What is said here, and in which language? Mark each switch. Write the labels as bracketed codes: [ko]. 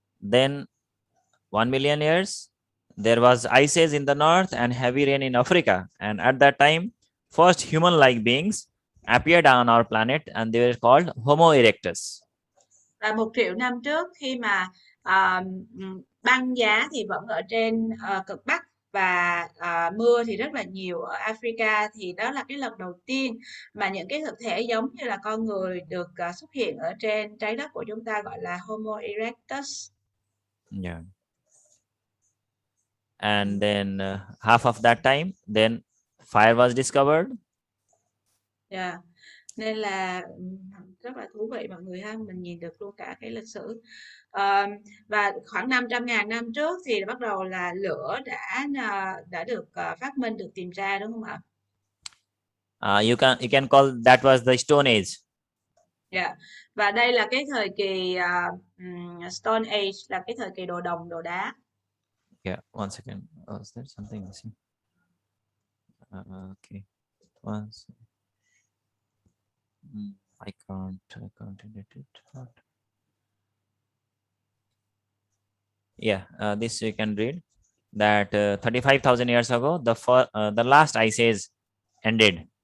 [en] Then 1 million years, there was ice age in the north and heavy rain in Africa, and at that time first human-like beings appeared on our planet and they were called Homo erectus. [vi] Và 1 triệu năm trước khi mà băng giá thì vẫn ở trên cực Bắc và mưa thì rất là nhiều ở Africa, thì đó là cái lần đầu tiên mà những cái thực thể giống như là con người được xuất hiện ở trên trái đất của chúng ta, gọi là Homo erectus. [en] Yeah. And then half of that time, then fire was discovered. Yeah. [vi] Nên là rất là thú vị mọi người ha, mình nhìn được luôn cả cái lịch sử. Và khoảng 500.000 năm trước thì bắt đầu là lửa đã được phát minh, được tìm ra, đúng không ạ? [en] You can call that was the Stone Age. Yeah. [vi] Và đây là cái thời kỳ Stone Age, là cái thời kỳ đồ đồng, đồ đá. [en] Yeah, one second. Oh, is there something missing? Okay. One second. I can't edit it. Yeah, this you can read that 35,000 years ago, the last ice age ended.